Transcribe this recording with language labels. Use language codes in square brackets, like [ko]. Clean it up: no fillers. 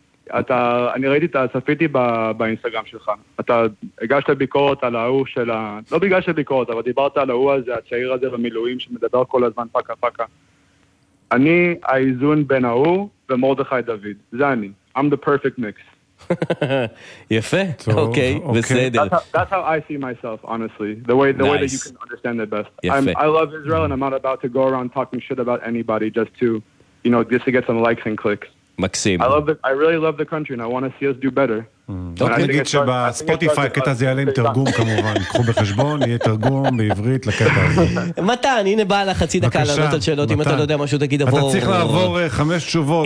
[he] אני ראיתי, צפיתי באינסטגרם שלך. אתה הגשת ביקורת על ההוא של ה... לא בגלל שביקורת, אבל דיברת על ההוא הזה, הצעיר הזה במילואים שמדבר כל הזמן פקה פקה. אני האיזון בין ההוא ומרדכי דוד. זה אני. [en] I'm the perfect mix. [he] יפה, אוקיי, בסדר. [en] That's how I see myself, honestly. The way that you can understand it best. I love Israel and I'm not about to go around talking shit about anybody just to, you know, just to get some likes and clicks. [he] מקסים. [en] I really love the country and I want to see us do better. [he] אוקיי, נגיד שבספוטיפיי קטע זה יעלה עם תרגום כמובן. קחו בחשבון, יהיה תרגום בעברית לקטע הזה. מתן, הנה בא לך חצי דקה לענות על שאלות, אם אתה לא יודע משהו תגיד עבור. אתה צריך לעבור חמש תשובות.